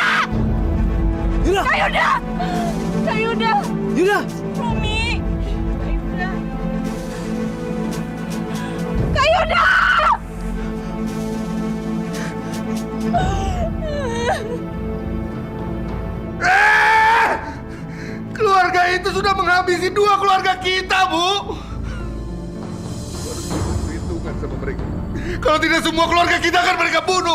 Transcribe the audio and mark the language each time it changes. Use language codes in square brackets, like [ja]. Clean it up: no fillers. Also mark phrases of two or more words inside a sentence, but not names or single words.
[id] Yuda! Kak Yuda! Kak Yuda! Yuda! Romi! Kak Yuda! Kak Yuda! Keluarga itu sudah menghabisi 2 keluarga kita, Bu. Harus perhitungan sama mereka. Kalau tidak semua keluarga kita akan mereka bunuh.